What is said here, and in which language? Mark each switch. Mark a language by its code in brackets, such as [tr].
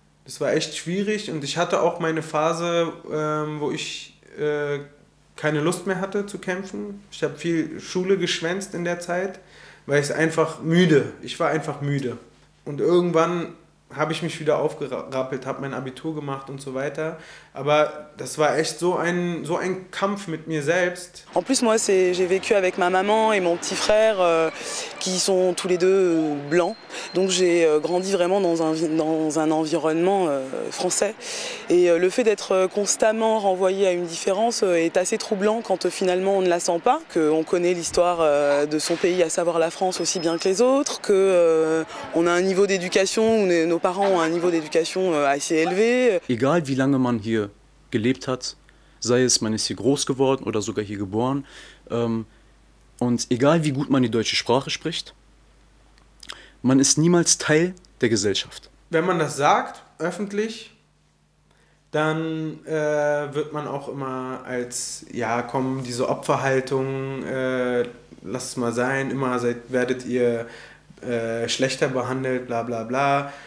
[de] Das war echt schwierig und ich hatte auch meine Phase, wo ich keine Lust mehr hatte zu kämpfen. Ich habe viel Schule geschwänzt in der Zeit, weil ich war einfach müde. Und irgendwann habe ich mich wieder aufgerappelt, habe mein Abitur gemacht und so weiter. Aber das war echt so ein Kampf mit mir selbst. [fr] En plus, moi, j'ai vécu avec ma maman et mon petit frère qui sont tous les deux blancs. Donc j'ai grandi vraiment dans un environnement français. Et le fait d'être constamment renvoyé à une différence est assez troublant quand finalement on ne la sent pas, qu'on connaît l'histoire de son pays, à savoir la France, aussi bien que les autres, qu'on a un niveau d'éducation, où nos parents ont un niveau d'éducation assez élevé. [de] Egal wie lange man hier gelebt hat, sei es man ist hier groß geworden oder sogar hier geboren, und egal wie gut man die deutsche Sprache spricht, man ist niemals Teil der Gesellschaft. Wenn man das sagt, öffentlich, dann wird man auch immer als, ja komm, diese Opferhaltung, lasst es mal sein, immer werdet ihr schlechter behandelt, bla bla bla.